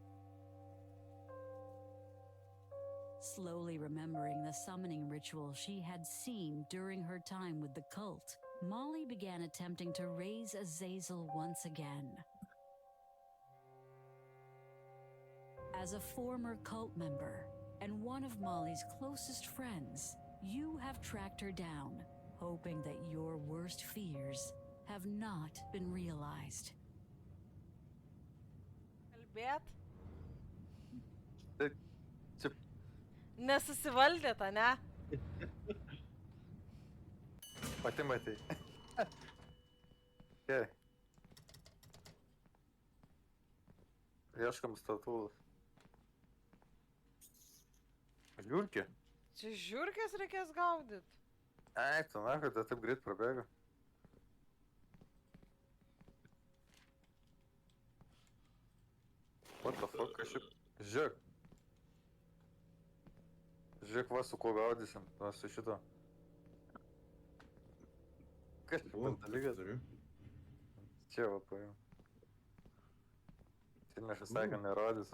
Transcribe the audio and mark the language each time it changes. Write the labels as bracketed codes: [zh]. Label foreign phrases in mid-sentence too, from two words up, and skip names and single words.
[en] Slowly remembering the summoning ritual she had seen during her time with the cult, Molly began attempting to raise Azazel once again. As a former cult member and one of Molly's closest friends, you have tracked her down, hoping that your worst fears have not been realized. [lt] Kalbėt? Tai čia Nesusivaldėt, ane? pati matei. Gerai. Ieškam statulus. Žiūrki. Čia žiurkės reikės gaudyt. Ai, tu na, kad taip greit prabėga. [en] What the fuck, [lt] aš šiaip... Žiūrėk. Žiūrėk, va, su kuo gaudysim. Va, su šito. Kas čia O, dalykas? turiu. Čia va, paėjau. Tai aš visai, kad nerodysiu.